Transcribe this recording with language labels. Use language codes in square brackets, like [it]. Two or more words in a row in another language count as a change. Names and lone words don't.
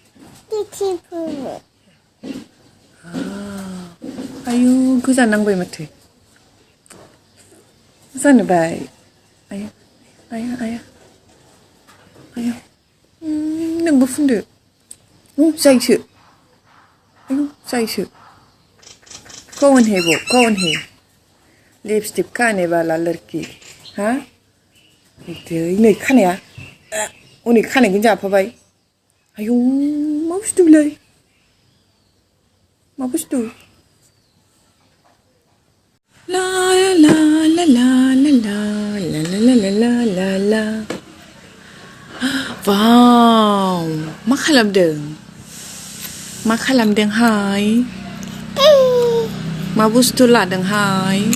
[brx] आयु गोजा नांबाय माथो जानोबाय आयु आयु आयु आयु नोंबो फुनदो जायोसो आयु जायोसो [hi] कौन है वो कौन है लिपस्टिक खाने वाला लड़की [brx] हाँ नै खानाया हनै खानायखौनो जाफाबाय आयु मा बुस्थु बेलाय मा बुस्थु ला ला ला ला ला ला ला ला ला ला ला वाव मा खालामदोंहाय मा बुस्थु लादोंहाय